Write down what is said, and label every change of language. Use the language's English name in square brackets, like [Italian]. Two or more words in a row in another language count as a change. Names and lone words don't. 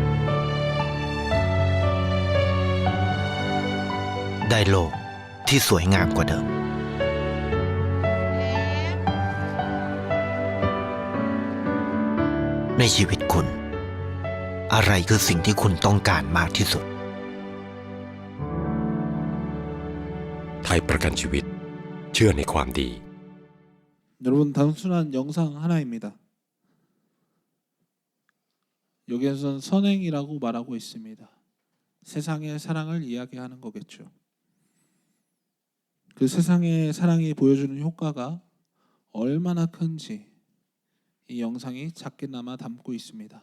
[Thai] ได้โลกที่สวยงามกว่าเดิม ในชีวิตคุณ อะไรคือสิ่งที่คุณต้องการมากที่สุด ไทยประกันชีวิตเชื่อในความดี [Korean] 여러분 단순한 영상 하나입니다. 여기에서는 선행이라고 말하고 있습니다. 세상의 사랑을 이야기하는 거겠죠. 그 세상의 사랑이 보여주는 효과가 얼마나 큰지 이 영상이 작게나마 담고 있습니다.